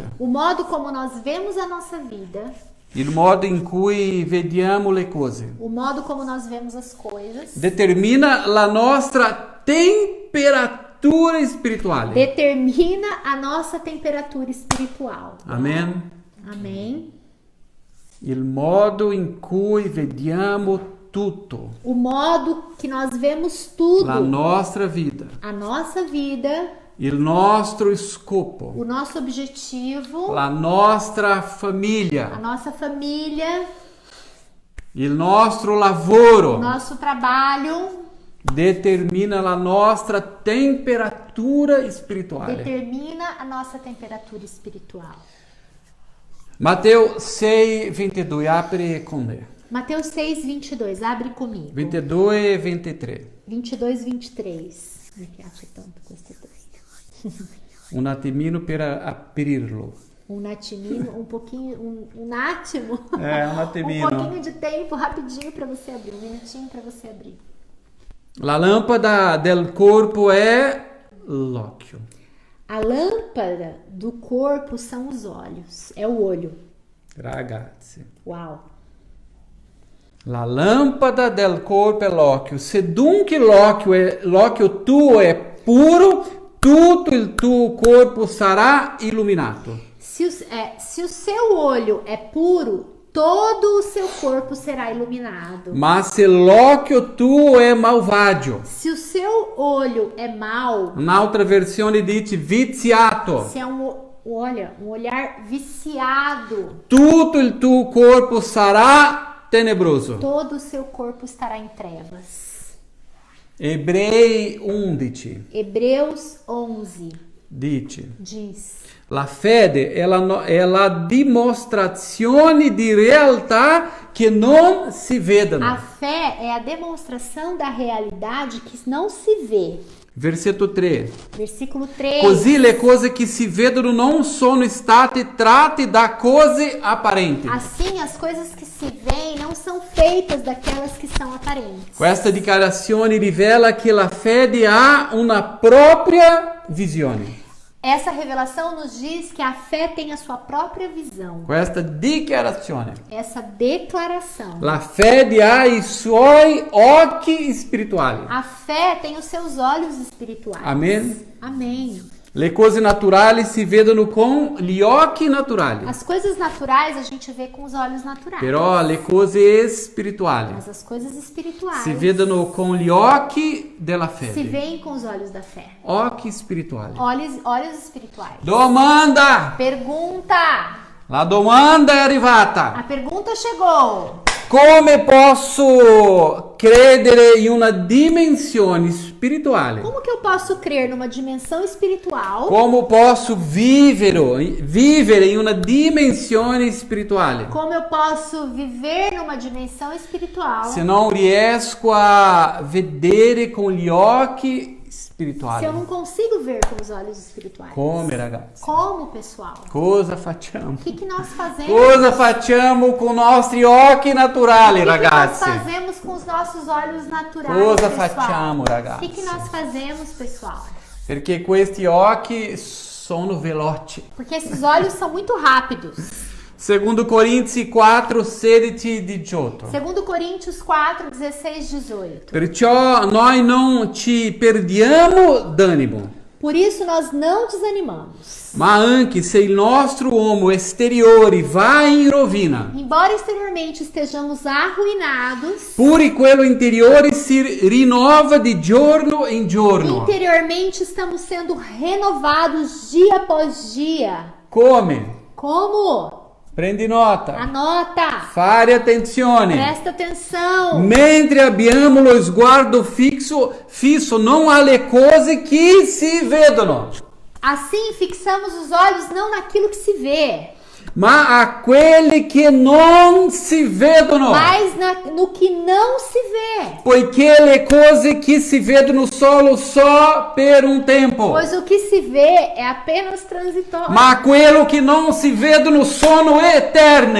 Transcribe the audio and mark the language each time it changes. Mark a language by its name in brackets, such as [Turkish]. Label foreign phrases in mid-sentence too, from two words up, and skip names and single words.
[Portuguese] O modo como nós vemos a nossa vida, [Italian] il modo in cui vediamo le cose, [Portuguese] o modo como nós vemos as coisas, [Italian] determina la nostra temperatura spirituale. [Portuguese] determina a nossa temperatura espiritual. [Italian] Amen. [Portuguese] Amém? [Italian] Il modo in cui vediamo tutto, [Portuguese] O modo que nós vemos tudo, [Italian] la nostra vita, [Portuguese] a nossa vida, [Italian] il nostro scopo, [Portuguese] o nosso objetivo, [Italian] la nostra [Portuguese] a [Italian] famiglia, [Portuguese] nossa família, [Italian] il nostro [Portuguese] o [Italian] lavoro, [Portuguese] nosso trabalho, [Italian] determina la nostra temperatura spirituale. [Portuguese] determina a nossa temperatura espiritual. [Italian] Matteo 6:22, apri con me. [Portuguese] Mateus 6, 22, abre comigo. [Italian] 22 e 23. [Portuguese] 22, 23. [Italian] Mi piace tanto questo testo. Un attimino per aprirlo. [Portuguese] Um natimino, um pouquinho, um átimo. Um attimino. Um pouquinho de tempo, rapidinho para você abrir, um minutinho para você abrir. [Italian] La lampada del corpo è l'occhio. [Portuguese] A lâmpada do corpo são os olhos, é o olho. [Italian] Ragazzi. [Portuguese] Uau! [Italian] La lampada del corpo è l'occhio. Se dunque l'occhio tuo è puro, tutto il tuo corpo sarà illuminato. [Portuguese] Se o seu olho é puro, todo o seu corpo será iluminado. [Italian] Ma se l'occhio tuo è malvagio, [Portuguese] Se o seu olho é mau, [Italian] un'altra versione dice viziato, [Portuguese] se é um olhar viciado, [Italian] tutto il tuo corpo sarà tenebroso. [Portuguese] todo o seu corpo estará em trevas. [Italian] Ebrei 11 [Portuguese] Hebreus 11 [Italian] dice: [Portuguese] diz: [Italian] la fede è la dimostrazione di realtà che non si vedono. [Portuguese] a fé é a demonstração da realidade que não se vê. [Italian] Versetto 3. [Portuguese] Versículo 3. [Italian] Così le cose che si vedono non sono state tratte da cose apparenti. [Portuguese] Assim, as coisas que se veem não são feitas daquelas que são aparentes. [Italian] Questa dichiarazione rivela che la fede ha una propria visione. [Portuguese] Essa revelação nos diz que a fé tem a sua própria visão. [Italian] Questa dichiarazione. [Portuguese] Essa declaração. [Italian] La fede ha i suoi occhi spirituali. [Portuguese] A fé tem os seus olhos espirituais. Amém? Amém. [Italian] Le cose naturali si vedono con gli occhi naturali, [Portuguese] As coisas naturais a gente vê com os olhos naturais. [Italian] però le cose spirituali [Portuguese] Mas as coisas espirituais [Italian] si vedono con gli occhi della [Portuguese] se [Italian] fede. [Portuguese] veem com os olhos da fé. [Italian] Occhi spirituali. [Portuguese] Olhos espirituais. [Italian] Domanda! [Portuguese] Pergunta! [Italian] La domanda è [Portuguese] A [Italian] arrivata. [Portuguese] pergunta chegou. [Italian] Come posso credere in una dimensione spirituale? [Portuguese] Como que eu posso crer numa dimensão espiritual? [Italian] Come posso vivere in una dimensione spirituale? [Portuguese] Como eu posso viver numa dimensão espiritual [Italian] Se non riesco a vedere con gli occhi [Portuguese] se eu [Italian] spirituali. [Portuguese] não consigo ver com os olhos espirituais? [Italian] Come, ragazzi? [Portuguese] Como, pessoal? [Italian] Cosa facciamo? [Portuguese] O que nós fazemos? [Italian] Cosa facciamo con i nostri occhi naturali, [Portuguese] O que nós [Italian] ragazzi? [Portuguese] fazemos com os nossos olhos naturais, [Italian] Cosa [Portuguese] pessoal? [Italian] facciamo, ragazzi? [Portuguese] O que nós fazemos, pessoal? [Italian] Perché questi occhi sono veloci. [Portuguese] Porque esses olhos são muito rápidos. [Italian] Secondo Corinzi 4, 16, 18. [Portuguese] 2 Coríntios 4, 16, 18. [Italian] Perciò noi non ci perdiamo d'animo, [Portuguese] Por isso nós não desanimamos. [Italian] ma anche se il nostro uomo esteriore va in rovina, [Portuguese] Embora exteriormente estejamos arruinados, [Italian] pure quello interiore si rinnova di giorno in giorno. [Portuguese] interiormente estamos sendo renovados dia após dia. [Italian] Come? [Portuguese] Como? [Italian] Prendi nota. [Portuguese] Anota! [Italian] Fare attenzione. [Portuguese] Presta atenção! [Italian] Mentre abbiamo lo sguardo fisso non alle cose che si vedono, [Portuguese] Assim fixamos os olhos não naquilo que se vê, [Italian] ma a quelle che non si vedono. [Portuguese] mas no que não se vê. [Italian] Poiché le cose che si vedono só per un tempo, [Portuguese] Pois o que se vê é apenas transitório. [Italian] ma quello che non si vedono sono eterne.